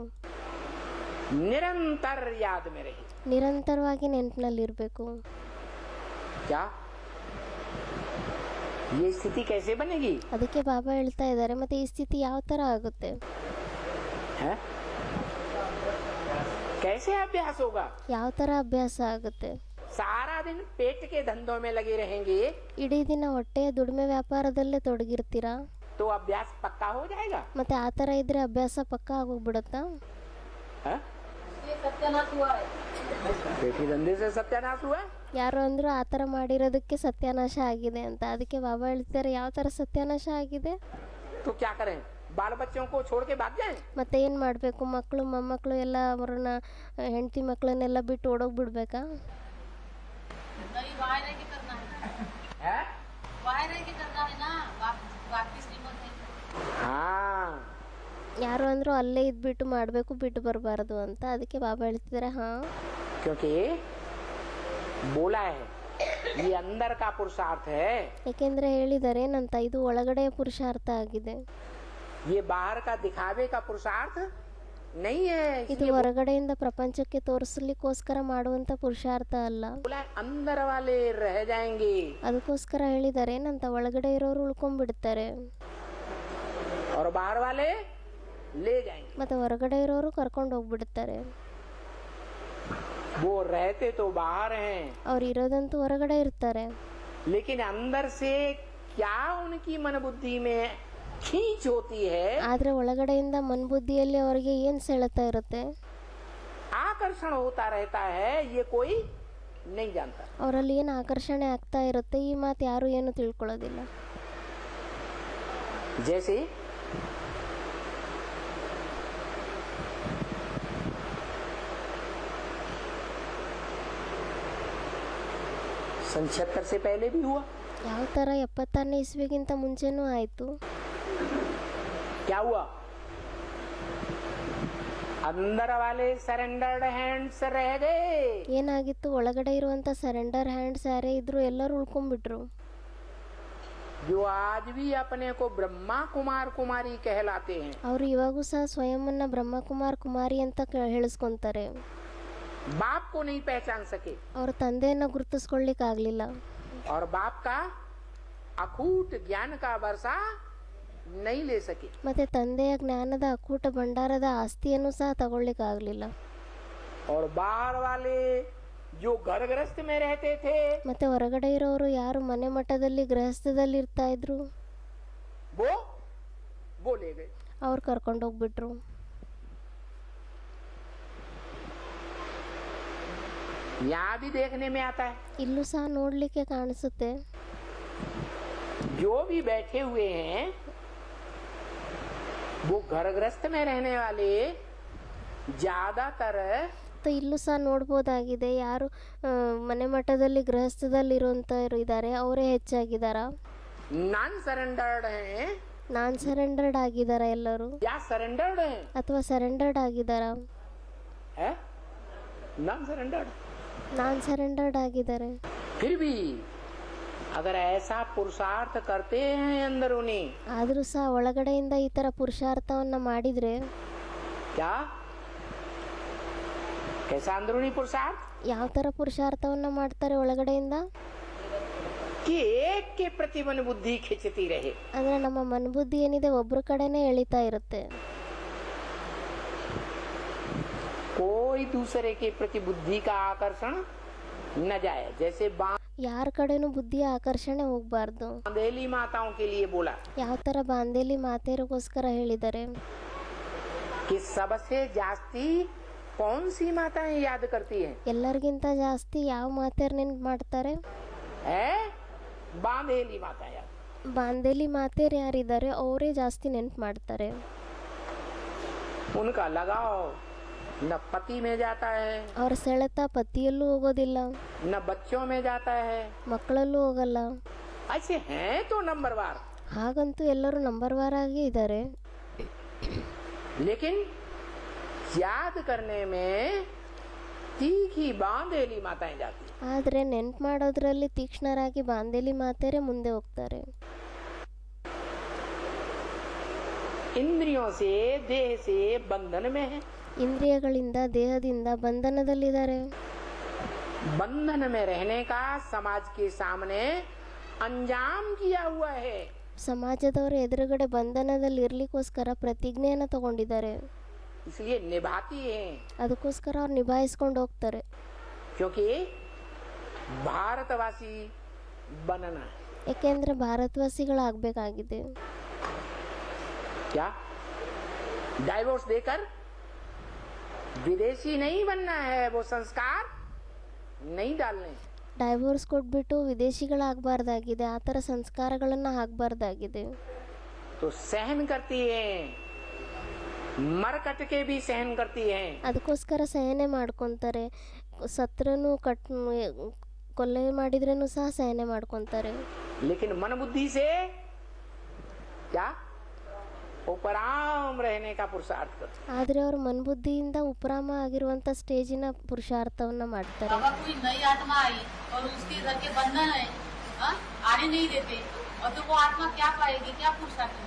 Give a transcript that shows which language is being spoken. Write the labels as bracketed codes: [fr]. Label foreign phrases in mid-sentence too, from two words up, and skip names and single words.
[hi] निरंतर याद में रहे। [kn] ನಿರಂತರವಾಗಿ ನೆನಪಿನಲ್ಲಿ ಇರಬೇಕು। [hi] क्या ये स्थिति कैसे बनेगी? [kn] ಅದಕ್ಕೆ ಬಾಬಾ ಹೇಳ್ತಾ ಇದ್ದಾರೆ, ಮತ್ತೆ ಈ ಸ್ಥಿತಿ ಯಾವ ಥರ ಆಗುತ್ತೆ, [hi] है? कैसे अभ्यास होगा? [kn] ಯಾವ ಥರ ಅಭ್ಯಾಸ ಆಗುತ್ತೆ? [hi] सारा दिन पेट के धंधों में लगे रहेंगे [kn] ಇಡೀ ದಿನ ಹೊಟ್ಟೆಯ ದುಡಿಮೆ ವ್ಯಾಪಾರದಲ್ಲೇ ತೊಡಗಿರ್ತೀರಾ, [hi] तो अभ्यास पक्का हो जाएगा। [kn] ಮತ್ತೆ ಆ ಥರ ಇದ್ರೆ ಅಭ್ಯಾಸ ಪಕ್ಕ ಆಗೋಗ್ಬಿಡುತ್ತಾ? [hi] हाँ? पेट के धंधे से सत्यानाश हुआ। [kn] ಯಾರು ಅಂದರೂ ಆ ಥರ ಮಾಡಿರೋದಕ್ಕೆ ಸತ್ಯಾನಾಶ ಆಗಿದೆ ಅಂತ। ಅದಕ್ಕೆ ಬಾಬಾ ಹೇಳ್ತಾರೆ, ಯಾವ ಥರ ಸತ್ಯಾನಾಶ ಆಗಿದೆ? [hi] तो क्या करें, बाल बच्चों को छोड़ के भाग जाएं? [kn] ಮತ್ತೆ ಏನು ಮಾಡಬೇಕು? ಮಕ್ಕಳು ಮೊಮ್ಮಕ್ಕಳು ಎಲ್ಲ ಅವ್ರನ್ನ ಹೆಂಡತಿ ಮಕ್ಕಳನ್ನೆಲ್ಲ ಬಿಟ್ಟು ಓಡೋಗ್ಬಿಡ್ಬೇಕಾ? [hi] हैं? हाँ, [kn] ಯಾರು ಅಂದರೂ ಅಲ್ಲೇ ಇದ್ಬಿಟ್ಟು ಮಾಡಬೇಕು, ಬಿಟ್ಟು ಬರಬಾರ್ದು ಅಂತ। ಅದಕ್ಕೆ ಬಾಬಾ ಹೇಳ್ತಿದ್ದಾರೆ, ಹಾಂ, [hi] क्योंकि बोला है ये अंदर का पुरुषार्थ है, [kn] ಏಕೆಂದರೆ ಹೇಳಿದ್ದಾರೆ ಏನಂತ, ಇದು ಒಳಗಡೆಯ ಪುರುಷಾರ್ಥ ಆಗಿದೆ, [hi] ये बाहर का दिखावे का पुरुषार्थ नहीं है। [kn] ಇದು [hi] इसलिए [kn] ಹೊರಗಡೆಯಿಂದ ಪ್ರಪಂಚಕ್ಕೆ ತೋರಿಸಲಿಕ್ಕೋಸ್ಕರ ಮಾಡುವಂಥ ಪುರುಷಾರ್ಥ ಅಲ್ಲ। [hi] बोला है, अंदर वाले रह जाएंगे [kn] ಅದಕ್ಕೋಸ್ಕರ ಹೇಳಿದ್ದಾರೆ ಏನಂತ, ಒಳಗಡೆ ಇರೋರು ಉಳ್ಕೊಂಡ್ಬಿಡ್ತಾರೆ, [hi] और बाहर वाले ले जाएंगे। [kn] ಮತ್ತು ಹೊರಗಡೆ ಇರೋರು ಕರ್ಕೊಂಡು ಹೋಗ್ಬಿಡ್ತಾರೆ। [hi] वो रहते तो बाहर हैं, [kn] ಅವ್ರು ಇರೋದಂತೂ ಹೊರಗಡೆ ಇರ್ತಾರೆ, [hi] लेकिन अंदर से क्या उनकी मन बुद्धि में खींच होती है, [kn] ಆದರೆ ಒಳಗಡೆಯಿಂದ ಮನ್ಬುದ್ಧಿಯಲ್ಲಿ ಅವರಿಗೆ ಏನು ಸೆಳೆತ ಇರುತ್ತೆ, [hi] आकर्षण होता रहता है, ये कोई नहीं जानता। [kn] ಅವರಲ್ಲಿ ಏನು ಆಕರ್ಷಣೆ ಆಗ್ತಾ ಇರುತ್ತೆ, ಈ ಮಾತು ಯಾರು ಏನು ತಿಳ್ಕೊಳ್ಳೋದಿಲ್ಲ। [hi] जैसे सन 76 से पहले भी हुआ। [kn] ಯಾವ ಥರ 76ನೇ ಇಸ್ವಿಗಿಂತ ಮುಂಚೆನೂ ಆಯಿತು। [hi] क्या हुआ? अंदर वाले [en] surrendered hands [hi] रह गए, [kn] ಏನಾಗಿತ್ತು? ಒಳಗಡೆ ಇರುವಂಥ [en] surrender hands [kn] ಯಾರೇ ಇದ್ರು ಎಲ್ಲರೂ ಉಳ್ಕೊಂಡ್ಬಿಟ್ರು, [hi] जो आज भी अपने को ब्रह्मा कुमार कुमारी कहलाते हैं। [kn] ಅವರು ಇವಾಗೂ ಸಹ ಸ್ವಯಂನ ಬ್ರಹ್ಮಕುಮಾರ್ ಕುಮಾರಿ ಅಂತ ಹೇಳಿಸ್ಕೊಂತಾರೆ। [hi] बाप को नहीं पहचान सके [kn] ಅವ್ರ ತಂದೆಯನ್ನು ಗುರುತಿಸ್ಕೊಳ್ಳಿಕ್ಕಾಗಲಿಲ್ಲ, [hi] और बाप का अकूट ज्ञान का वर्षा नहीं ले सके, [kn] ಮತ್ತೆ ತಂದೆಯ ಜ್ಞಾನದ ಅಕೂಟ ಭಂಡಾರದ ಆಸ್ತಿಯನ್ನು ಸಹ ತಗೊಳ್ಳಿಕ್ಕಾಗಲಿಲ್ಲ। [hi] और बाहर वाले जो घर गृहस्थ में रहते थे [kn] ಮತ್ತೆ ಹೊರಗಡೆ ಇರೋರು ಯಾರು ಮನೆ ಮಠದಲ್ಲಿ ಗೃಹಸ್ಥದಲ್ಲಿ ಇರ್ತಾ ಇದ್ರು, [hi] वो ले गए। [kn] ಅವ್ರು ಕರ್ಕೊಂಡೋಗ್ಬಿಟ್ರು। [hi] यहाँ भी देखने में आता है, [kn] ಇಲ್ಲೂ ಸಹ ನೋಡಲಿಕ್ಕೆ ಕಾಣಿಸುತ್ತೆ, [hi] जो भी बैठे हुए हैं वो घर गृहस्थ में रहने वाले ज्यादातर [kn] ಮತ್ತು ಇಲ್ಲೂ ಸಹ ನೋಡ್ಬೋದಾಗಿದೆ, ಯಾರು ಮನೆ ಮಠದಲ್ಲಿ ಗೃಹಸ್ಥದಲ್ಲಿರುವಂಥವ್ರು ಇದ್ದಾರೆ ಅವರೇ ಹೆಚ್ಚಾಗಿದ್ದಾರಾ, [en] non surrendered [hi] हैं [en] non surrendered [kn] ಆಗಿದ್ದಾರಾ ಎಲ್ಲರೂ, [hi] या सरेंडर्ड हैं, [kn] ಅಥವಾ ಸರೆಂಡರ್ಡ್ ಆಗಿದ್ದಾರಾ? [hi] है [en] non surrendered. non surrendered [kn] ಆಗಿದ್ದಾರೆ। [hi] फिर भी अगर ऐसा पुरुषार्थ करते हैं अंदरूनी, [kn] ಆದರೂ ಸಹ ಒಳಗಡೆಯಿಂದ ಈ ಥರ ಪುರುಷಾರ್ಥವನ್ನು ಮಾಡಿದರೆ, [hi] क्या कैसा अंदरूनी पुरुषार्थ? [kn] ಯಾವ ಥರ ಪುರುಷಾರ್ಥವನ್ನು ಮಾಡ್ತಾರೆ ಒಳಗಡೆಯಿಂದ? [hi] कि एक के प्रति मन बुद्धि खिंचती रहे, [kn] ಅಂದರೆ ನಮ್ಮ ಮನಬುದ್ಧಿ ಏನಿದೆ ಒಬ್ಬರ ಕಡೆನೇ ಎಳಿತಾ ಇರುತ್ತೆ, [hi] कोई दूसरे के प्रति बुद्धि का आकर्षण न जाए। जैसे [kn] ಯಾರ कडेನೂ ಬುದ್ಧಿಯ ಆಕರ್ಷಣೆ ಹೋಗಬಾರ್ದು। [hi] बांदेली माताओं के लिए बोला [kn] ಯಾವ ಥರ ಬಾಂದೇಲಿ ಮಾತೆಯರಿಗೋಸ್ಕರ ಹೇಳಿದ್ದಾರೆ, [hi] कि सबसे जास्ती कौन सी माताएं याद करती हैं? [kn] ಎಲ್ಲರಿಗಿಂತ ಜಾಸ್ತಿ ಯಾವ ಮಾತೆಯರು ನೆನ್ಪು ಮಾಡ್ತಾರೆ? [hi] है बांदेली माता याद। [kn] ಬಾಂದೇಲಿ ಮಾತೆಯರು ಯಾರಿದ್ದಾರೆ ಅವರೇ ಜಾಸ್ತಿ ನೆನ್ಪು ಮಾಡ್ತಾರೆ। [hi] उनका लगाव न पति में जाता है, [kn] ಅವ್ರ ಸೆಳೆತ ಪತಿಯಲ್ಲೂ ಹೋಗೋದಿಲ್ಲ, [hi] न बच्चों में जाता है। [kn] ಮಕ್ಕಳಲ್ಲೂ ಹೋಗಲ್ಲ। [hi] ऐसे हैं तो नंबरवार, [kn] ಹಾಗಂತೂ ಎಲ್ಲರೂ ನಂಬರ್ ವಾರ್ ಆಗಿ ಇದ್ದಾರೆ, [hi] लेकिन याद करने में तीखी बांदेली माताएं जाती हैं। [kn] ಆದರೆ ನೆನ್ಪು ಮಾಡೋದ್ರಲ್ಲಿ ತೀಕ್ಷ್ಣರಾಗಿ ಬಾಂದೇಲಿ ಮಾತೆಯರೇ ಮುಂದೆ ಹೋಗ್ತಾರೆ। [hi] इंद्रियों से देह से बंधन में है, [kn] ಇಂದ್ರಿಯಗಳಿಂದ ದೇಹದಿಂದ ಬಂಧನದಲ್ಲಿದ್ದಾರೆ. [hi] बंधन में रहने का समाज के सामने अंजाम किया हुआ है. [kn] ಸಮಾಜದವರ ಎದುರುಗಡೆ ಬಂಧನದಲ್ಲಿ ಇರ್ಲಿಕ್ಕೋಸ್ಕರ ಪ್ರತಿಜ್ಞೆಯನ್ನು ತಗೊಂಡಿದ್ದಾರೆ. [hi] इसलिए निभाती है, [kn] ಅದಕ್ಕೋಸ್ಕರ ಅವ್ರು ನಿಭಾಯಿಸ್ಕೊಂಡು ಹೋಗ್ತಾರೆ. [hi] क्योंकि भारतवासी बनना है. [kn] ಯಾಕೆಂದ್ರೆ ಭಾರತವಾಸಿಗಳಾಗಬೇಕಾಗಿದೆ. [hi] क्या डाइवोर्स देकर विदेशी नहीं बनना है, वो संस्कार नहीं डालने. [kn] ಡೈವೋರ್ಸ್ ಕೊಟ್ಬಿಟ್ಟು ವಿದೇಶಿಗಳಾಗಬಾರ್ದಾಗಿದೆ, ಆ ಥರ ಸಂಸ್ಕಾರಗಳನ್ನು ಹಾಕಬಾರ್ದಾಗಿದೆ. [hi] तो सहन करती है, मर कट के भी सहन करती है. [kn] ಅದಕ್ಕೋಸ್ಕರ ಸಹನೆ ಮಾಡ್ಕೊತಾರೆ. ಸತ್ರನು ಕೊಲೆ ಮಾಡಿದ್ರೂ ಸಹ ಸಹನೆ ಮಾಡ್ಕೊತಾರೆ. [hi] लेकिन मन बुद्धि से क्या उपराम रहने का पुरुषार्थ करते. [kn] ಆದರೆ ಅವರು ಮನ್ಬುದ್ಧಿಯಿಂದ ಉಪರಾಮ ಆಗಿರುವಂಥ ಸ್ಟೇಜಿನ ಪುರುಷಾರ್ಥವನ್ನ ಮಾಡ್ತಾರೆ. [hi] अगर कोई नई आत्मा आई और उसके घर के बंधन है, आने नहीं देते, और तो वो आत्मा क्या पाएगी, क्या पुरुषार्थ करेगी?